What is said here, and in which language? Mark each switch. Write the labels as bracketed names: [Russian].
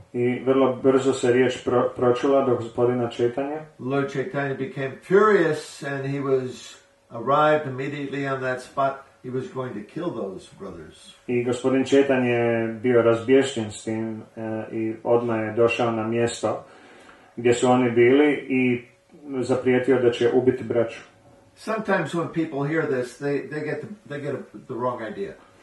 [Croatian] I vrlo brzo se riječ pročula do gospodina Chaitanya. [English] Lord Chaitanya became furious and he arrived immediately on that spot. He was going to kill those brothers. [Croatian] I gospodin Chaitanya je bio razbješćen s tim i odmah je došao na mjesto gdje su oni bili i zaprijetio da će ubiti braću. [English] Sometimes when people hear this, they get the wrong idea.